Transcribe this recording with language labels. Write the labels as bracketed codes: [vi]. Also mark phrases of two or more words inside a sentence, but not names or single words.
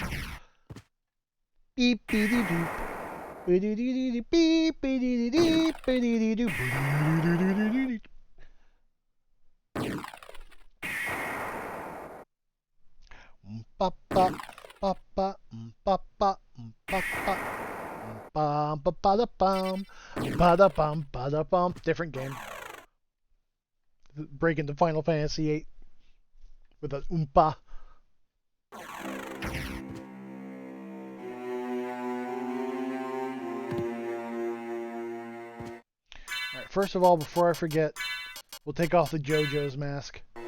[en] Beep beep doop. Beep beep beep beep beep beep doop. Ba ba ba ba ba ba ba ba ba ba da bum ba da bum. Different game. Break into Final Fantasy VIII with an oompa. Alright, first of all, before I forget, we'll take off the JoJo's mask.